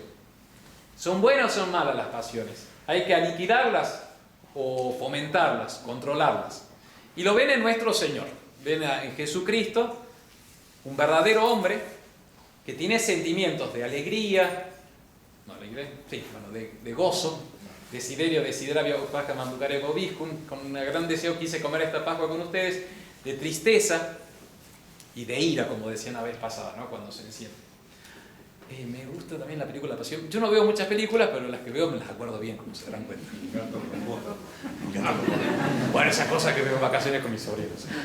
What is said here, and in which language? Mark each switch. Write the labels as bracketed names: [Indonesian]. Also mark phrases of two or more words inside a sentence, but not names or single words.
[Spanish] ¿Son buenas o son malas las pasiones? ¿Hay que aniquilarlas o fomentarlas, controlarlas? Y lo ven en nuestro Señor, ven en Jesucristo, un verdadero hombre que tiene sentimientos de alegría, de gozo, [Latin] desiderio, desideravio, pasca, manducare, vobiscum, [Spanish] con un gran deseo quise comer esta Pascua con ustedes, de tristeza y de ira, como decían la vez pasada, ¿no? Cuando se enciende. Me gusta también la película La Pasión. Yo no veo muchas películas, pero las que veo me las acuerdo bien, como se darán cuenta. Bueno, esa cosa que veo en vacaciones con mis sobrinos.